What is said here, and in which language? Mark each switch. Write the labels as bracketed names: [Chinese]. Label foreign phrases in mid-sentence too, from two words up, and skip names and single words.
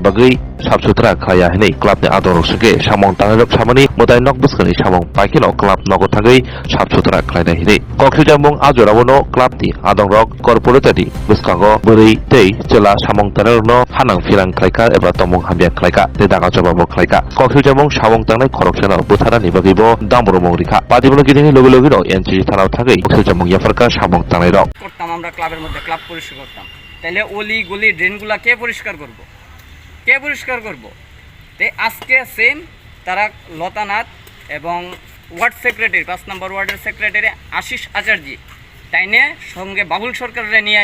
[Kok Borok] bagui sabsutra khlaya hini clubni adong roksake samong tanglai rok samani mutai nok buskani samong paikino club nogo thagui sabsutra khlaina hini Koksiljamung ajorabono clubni adong rok corporate buskango buri tei chela samong tanglai no hanang firang khlaika eba tomong hamya khlaika te daga jobabo khlaika Koksiljamung samong tanglai khoroksano buthara ni bagibo damboromong rikha patibulo gidini logi logi no NCC [Bangla] থানাও থাকে [Kok Borok] Koksiljamung yafarka samong tanglai rok [Bangla] করতাম আমরা ক্লাবের মধ্যে ক্লাব পরিষ্কার করতাম তাহলে অলি গলি ড্রেনগুলা কে পরিষ্কার করব তে আজকে সেম তারা লতানাথ এবং [English] ward secretary [Bangla] 5 নম্বর ওয়ার্ডের সেক্রেটারি আশিস আচার্য তাইনে সঙ্গে বাবুল সরকাররে নিয়ে